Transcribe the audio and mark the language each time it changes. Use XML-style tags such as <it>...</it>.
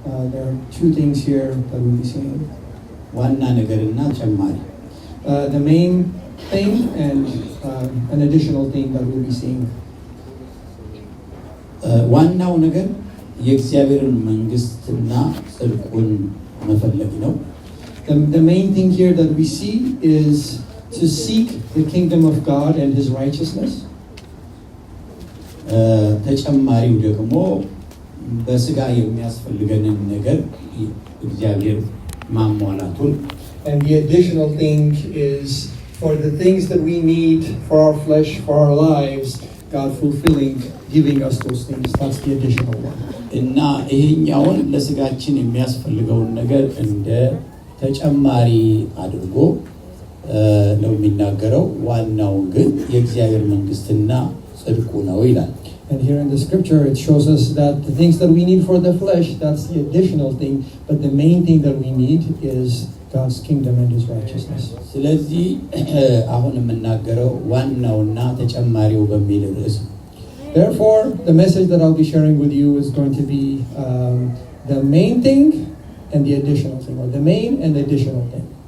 <en>There are two things here that we'll be seeing.</en> <am>ዋና ነገርና ጨማሪ።</am> <en>The main thing and an additional thing that we'll be seeing.</en> <am>ዋናው ነገር የእግዚአብሔርን መንግስትና ጽድቁን መፈለግ ነው።</am> <en>The main thing here that we see is to seek the kingdom of God and his righteousness.</en> <am>ተጨማሪው ደግሞ በስጋ የሚያስፈልገንን ነገር እግዚአብሔር ማሟላቱን።</am> <en>And the additional thing is for the things that we need for our flesh, for our lives, God fulfilling, giving us those things. That's the additional one.</en> <am>እና ይሄኛውን ለስጋችን የሚያስፈልገውን ነገር እንደ ተጨማሪ አድርጎ ነው የሚናገረው። ዋናው ግን የእግዚአብሔር መንግስትና ጽድቁ ነው ይላል።</am> <en>And here in the scripture it shows us that the things that we need for the flesh, that's the additional thing, but the main thing that we need is God's kingdom and his righteousness.</en> <am>ስለዚህ አሁን የምናገረው ዋናውና ተጨማሪው በሚል ርዕስ።</am> <en>Therefore, the message that I'll be sharing with you is going to be the main thing and the additional thing, or the main and the additional thing.</en>